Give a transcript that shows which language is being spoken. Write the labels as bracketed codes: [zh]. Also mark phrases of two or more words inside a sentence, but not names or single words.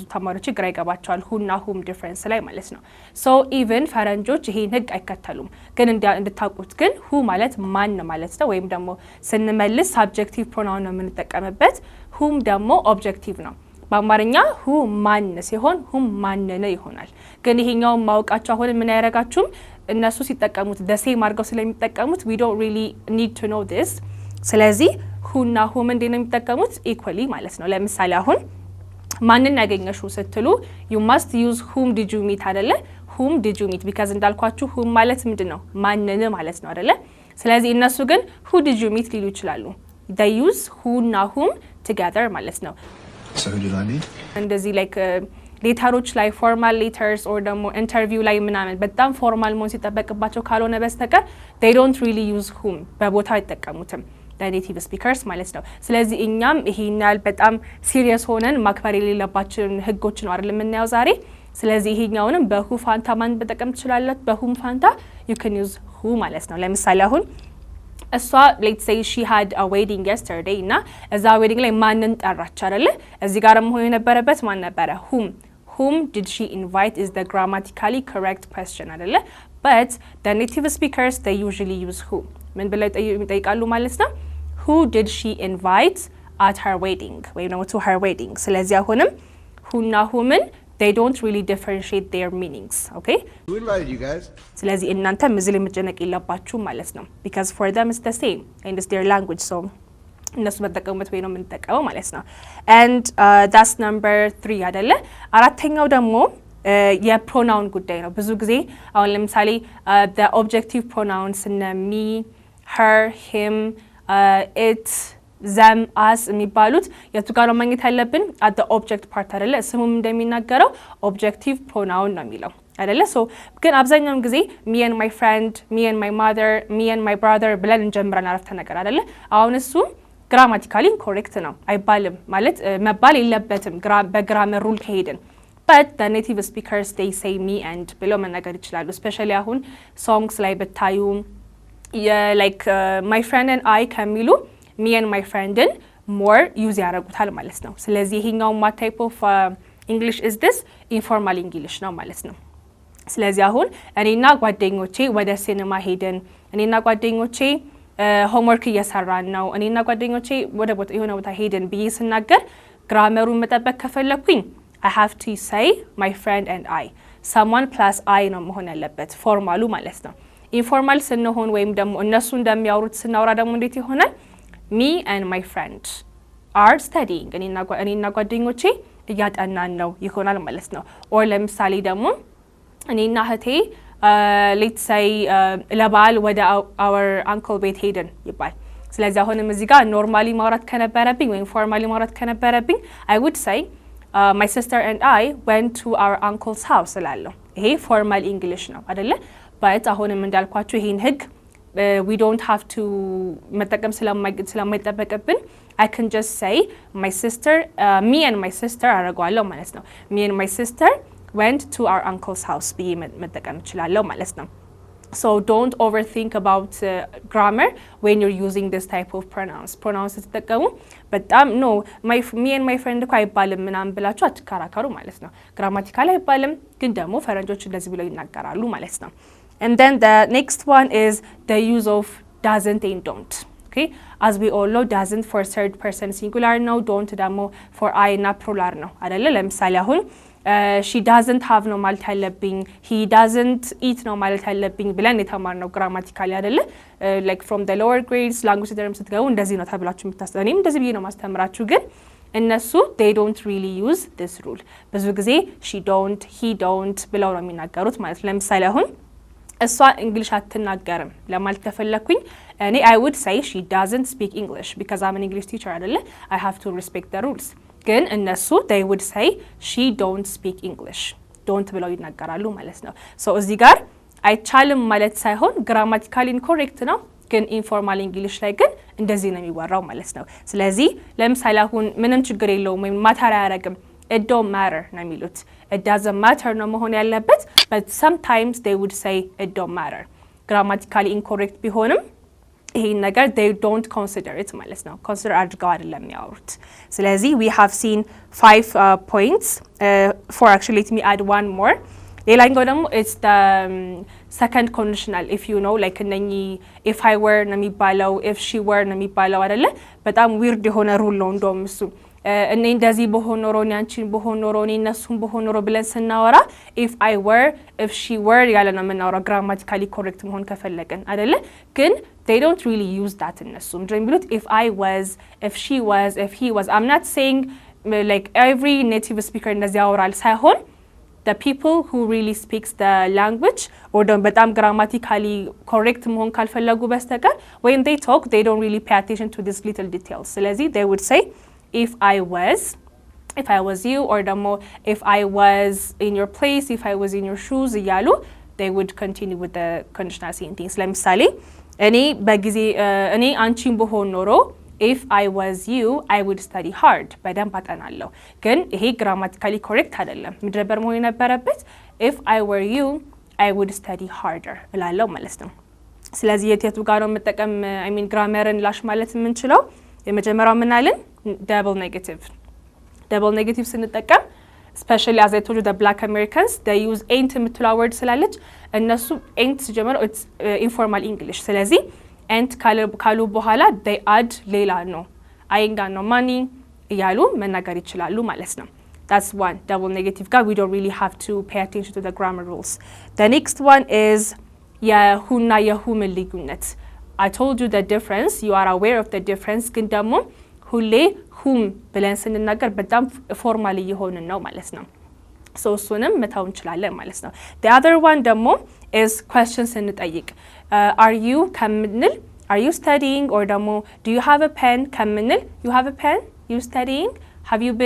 [am] ተማሪዎች ግራ ይገባቸዋል ሁና ሁም ዲፈረንስ ላይ ማለት ነው [en] so even [am] ፈረንጆች ይሄን ህግ አይከተሉም ግን እንድታውቁት ግን ሁ ማለት ማን ማለት ነው ወይም ደግሞ ስንመልስ [en] subjective pronoun [am] ነው የምንጠቀምበት ሁም ደግሞ ኦብጀክቲቭ ነው በአማርኛ ሁ ማን ሲሆን ሁም ማንነ ይሆናል ግን ይሄኛው ማውቃቸው አሁን ምን ያረጋችሁም እነሱ ሲጠቀሙት ደሴም አድርገው ስለሚጠቀሙት [en] we don't really need to know this [am] ስለዚህ ሁና ሁም እንዴት ነው የሚጠቀሙት ኢኳሊ ማለት ነው ለምሳሌ አሁን ማንን ያገኘሽው ስትሉ [en] you must use whom did you meet [am] አይደለ [en] whom did you meet because [am] እንዳልኳችሁ whom ማለት ምንድነው ማንን ማለት ነው አይደለ ስለዚህ እነሱ ግን [en] who did you meet [am] ሊሉ ይችላሉ [en] they use [am] ሁና ሁም together ማለት ነው [en] So who did I meet? [am] እንደዚህ like ሌተሮች ላይ [en] formal letters [am] or ደግሞ ኢንተርቪው ላይ ምናምን በጣም ፎርማል መሆን ሲጠበቅባቸው ካልሆነ በስተቀር [en] they don't really use whom [am] በቦታው አይጠቀሙትም [en] native speakers [am] ማለት ነው ስለዚህ እኛም ይሄኛል በጣም ሲሪየስ ሆነን ማክበር የሌለባችን ህጎች ነው አይደል የምናየው ዛሬ ስለዚህ ይሄኛውንም በሁ ፋንታ ማን በጠቀም ትችላላችሁ በሁም ፋንታ [en] you can use who [am] ማለት ነው ለምሳሌ አሁን [en] እሷ let's say she had a wedding yesterday [am] እና እዛ [en] wedding [am] ላይ ማንን ጠራች አይደል እዚህ ጋር መሆን የነበረበት ማን ነበረ [en] whom did she invite is the grammatically correct question አይደል but the native speakers they usually use who [am] ምን ብለው ይጠይቃሉ ማለት ነው [en] who did she invite at her wedding [am] ወይም ደግሞ [en] to her wedding [am] ስለዚህ አሁንም ሁና ሁምን [en] they don't really differentiate their meanings okay Who invited you guys? [am] ስለዚህ እናንተ ምዝል የምትጨነቅ የለባችሁ ማለት ነው [en] because for them it's the same and it's their language so [am] እነሱ መጠቀሙበት ወይ ነው የምንጠቀመው ማለት ነው [en] and that's number 3 [am] አይደለ አራተኛው ደግሞ የፕሮናውን ጉዳይ ነው ብዙ ጊዜ አሁን ለምሳሌ [en] the objective pronouns [am] እነ [en] me her him it them us [am] የሚባሉት የቱ ጋር ነው ማግኘት ያለብን [en] at the object part [am] አይደለ ስሙም እንደሚናገረው [en] objective pronoun [am] ነው የሚለው አይደለ so ግን አብዛኛውን ጊዜ [en] me and my friend me and my mother me and my brother [am] ብለን እንጀምራለን አረፍተ ነገር አይደለ አሁን እሱ [en] grammatically incorrect [am] ነው አይባልም ማለት መባል የለበትም በግራመር ሩል ከሄድን [en] but the native speakers they say me and [am] ብለው መናገር ይችላሉ especially አሁን songs ላይ ብታዩ [en] like my friend and I ከሚሉ me and my friend more use [am] ያደርጉታል ማለት ነው ስለዚህ ይሄኛው [en] what type of English is this informal [am] English ነው ማለት ነው ስለዚህ አሁን እኔና ጓደኞቼ ወደ ሲኒማ ሄደን እኔና ጓደኞቼ ሆምወርክ እየሰራን ነው እኔና ጓደኞቼ ወደ ቦታ የሆነ ቦታ ሄደን ብዬ ስናገር ግራመሩን መጠበቅ ከፈለኩኝ [en] I have to say my friend and I someone plus I [am] ነው መሆን ያለበት ፎርማሉ ማለት ነው ኢንፎርማል ስንሆን ወይም ደግሞ እነሱ እንደሚያወሩት ስናወራ ደግሞ እንዴት ይሆናል [en] me and my friend are studying [am] እኔና ጓደኞቼ እያጠናን ነው ይሆናል ማለት ነው or ለምሳሌ ደግሞ እኔና እህቴ [en] let's say [am] ለበዓል ወደ [en] our uncle [am] ቤት ሄደን ይባል ስለዚህ አሁንም እዚህ ጋር ኖርማሊ ማውራት ከነበረብኝ ወይም ፎርማሊ ማውራት ከነበረብኝ [en] I would say my sister and I went to our uncle's house [am] እላለሁ ይሄ [en] formal English [am] ነው አይደለ [en] but [am] አሁንም እንዳልኳችሁ ይሄን ህግ [en] we don't have to [am] መጠቀም ስለማይጠበቅብን [en] I can just say my sister me and my sister [am] አረጋለሁ ማለት ነው [en] me and my sister went to our uncle's house [am] ብዬ መጠቀም እችላለሁ ማለት ነው [en] so don't overthink about grammar when you're using this type of pronouns [am] ስትጠቀሙ በጣም [en] no me and my friend [am] እኮ አይባልም ምናምን ብላችሁ አትከራከሩ ማለት ነው ግራማቲካሊ አይባልም ግን ደግሞ ፈረንጆች እንደዚህ ብለው ይናገራሉ ማለት ነው [en] and then the next one is the use of doesn't and don't okay as we all know doesn't for third person singular ነው don't ደግሞ for I እና plural [am] ነው አይደለ ለምሳሌ አሁን [en] she doesn't have [am] ነው ማለት ያለብኝ [en] he doesn't eat ነው [am] ማለት ያለብኝ ብለን የተማርነው ግራማቲካሊ አይደለ [en] like from the lower grades language term [am] ስትገቡ እንደዚህ ነው ተብላችሁ የምታስተምሩ እኔም እንደዚህ ብዬ ነው ማስተምራችሁ ግን እነሱ [en] they don't really use this rule [am] ብዙ ጊዜ [en] she don't he don't [am] ብለው ነው የሚናገሩት ማለት ለምሳሌ አሁን እሷ እንግሊሽ አትናገርም ለማለት ከፈለኩኝ እኔ [en] I would say she doesn't speak English because I'm an English teacher አይደለ I have to respect the rules [am] ግን እነሱ [en] they would say she don't speak English don't [am] ብለው ይናገራሉ ማለት ነው [en] so [am] እዚህ ጋር አይቻልም ማለት ሳይሆን [en] grammatically incorrect [am] ነው ግን [en] informal English [am] ላይ ግን እንደዚህ ነው የሚወራው ማለት ነው ስለዚህ ለምሳሌ አሁን ምንም ችግር የለውም ወይ ማተር አያረግም [en] it don't matter [am] ነው የሚሉት [en] it doesn't matter [am] ነው መሆን ያለበት [en] but sometimes they would say it don't matter grammatically incorrect [am] ቢሆንም ይሄን ነገር [en] they don't consider it [am] ማለት ነው [en] consider [am] አድርገው አይደለም የሚያወሩት ስለዚህ [en] we have seen 5 points for actually let me add one more [am] ሌላኛው ደግሞ [en] it's the second conditional if you know like [am] እነኚህ [en] if I were [am] ነው የሚባለው [en] if she were [am] ነው የሚባለው አይደለ በጣም weird የሆነ ሩል ነው እንደውም እሱ እኔ እንደዚህ በሆነ ኖሮ አንቺን በሆነ ኖሮ እነሱን በሆነ ኖሮ ብለን ስናወራ [en] if I were if she were [am] ያለ ነው የምናወራው [en] grammatically correct [am] መሆን ከፈለግን አይደለ ግን [en] they don't really use that [am] እነሱ ምንድነው [en] የሚሉት if I was if she was if he was I'm not saying like every native speaker [am] እንደዚህ ያወራል ሳይሆን [en] the people who really speaks the language or ደግሞ በጣም grammatically correct [am] መሆን ካልፈለጉ በስተቀር [en] when they talk they don't really pay attention to these little details ስለዚህ they would say if I was you or ደግሞ if I was in your place if I was in your shoes እያሉ they would continue with the conditional sentence ለምሳሌ [am] እኔ አንቺን በሆን ኖሮ [en] if I was you I would study hard [am] በደንብ አጠናለሁ ግን ይሄ [en] grammatically correct [am] አይደለም ምንድን ነበር መሆን የነበረበት [en] if I were you I would study harder [am] እላለሁ ማለት ነው ስለዚህ የቱ ጋር ነው መጠቀም [en] I mean [am] grammarን ላሽ ማለት የምንችለው የመጀመሪያው ምን አለን double [en] negative ስንጠቀም especially as I told you the black Americans they use ain't የምትለው word [am] ስላለች እነሱ [en] ain't ሲጀምረው it's informal English ስለዚህ ain't [am] ካሉ በኋላ [en] they add [am] ሌላ ነው [en] I ain't got no money [am] እያሉ መናገር ይችላሉ ማለት ነው [en] that's one double negative ጋር we don't really have to pay attention to the grammar rules the next one is [am] የሁና የሁም ልዩነት [en] I told you the difference you are aware of the difference [am] ግን ደግሞ ሁሌ ሁም ብለን ስንናገር በጣም ፎርማል እየሆንን ነው ማለት ነው [en] so [am] እሱንም መታው እንችላለን ማለት ነው [en] the other one ደግሞ is questions ስንጠይቅ are you ከምንል are you studying or ደግሞ do you have a pen ከምንል you have a pen you studying have